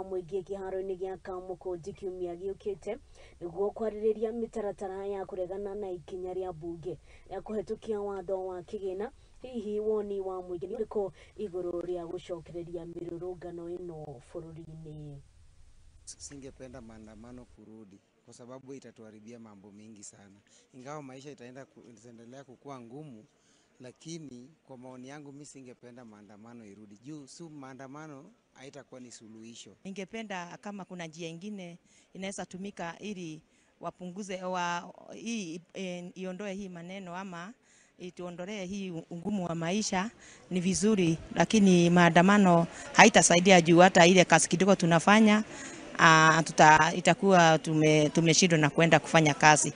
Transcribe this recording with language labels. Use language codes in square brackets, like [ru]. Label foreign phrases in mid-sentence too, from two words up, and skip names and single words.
[ki] MWAHU KIHAROINI GIA KAMUKUNJI KIUMIA GIUKITE NIGUO KWARIRIA MITARATARA ya KUREGANA na IKINYA rĩa MBUNGE ya KUHITUKIA WATHO wa KIGINA hihi Woni Wa Wanjiku URIKU IGURU rĩa GUCOKERERIA MIRURUNGANO ino BURURI-INI. [sw] Singependa maandamano kurudi kwa sababu itatuharibia mambo mingi sana. Ingawa maisha itaendelea kukua ngumu, lakini kwa maoni yangu mimi singependa maandamano irudi. Juu maandamano haitakuwa ni suluhisho. Ningependa kama kuna njia nyingine inaweza tumika ili wapunguze iondoe hii maneno ama ituondolee hii ungumu wa maisha ni vizuri, lakini maandamano haitasaidia juu hata ile kazi kidogo tunafanya itakuwa tumeshindwa na kwenda kufanya kazi.